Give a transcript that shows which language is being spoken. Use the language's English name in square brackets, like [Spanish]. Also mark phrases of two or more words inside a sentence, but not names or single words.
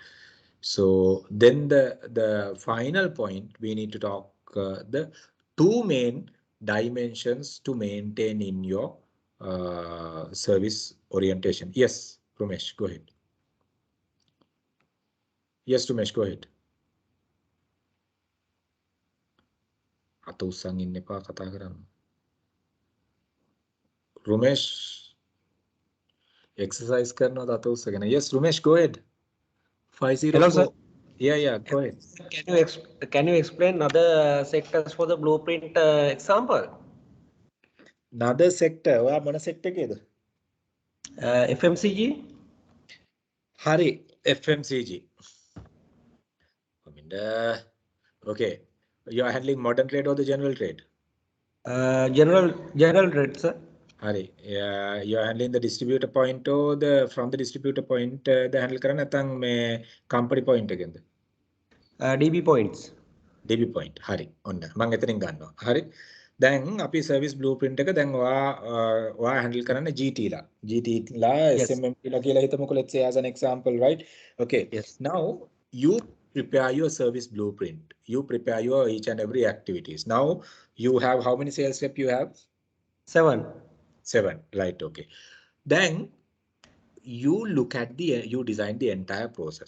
[English] So then the final point we need to talk the two main dimensions to maintain in your service orientation. Yes, Ramesh, go ahead. Yes, Ramesh, go ahead. [Sinhala] අත උස්සන් ඉන්න එපා කතා කරන්න. Rumesh exercise කරනවද අත උස්සගෙන? [English] Yes, Rumesh, go ahead. 504. Hello, sir. Yeah, go ahead. Can you explain other sectors for the blueprint example? Another sector. [Sinhala] ඔයා මොන sector එකේද? FMCG. හරි, [English] FMCG. Okay. You are handling modern trade or the general trade? General trade, sir. Hari. You are handling the distributor point or from the distributor point the handle [Sinhala] කරන්නේ නැත්නම් මේ company point එකෙන්ද? [English] DB points. [Sinhala] DB point. හරි. ඔන්න මම එතනින් ගන්නවා. හරි. දැන් අපි [English] service blueprint [Sinhala] එක දැන් ඔයා handle කරන්නේ GT ලා. GT ලා SMM කියලා හිතමුකෝ, [English] let's say as an example, right? Okay. Yes. Now you prepare your service blueprint. You prepare your each and every activities. Now you have how many sales rep you have? 7. 7, right? Okay. Then you look at you design the entire process.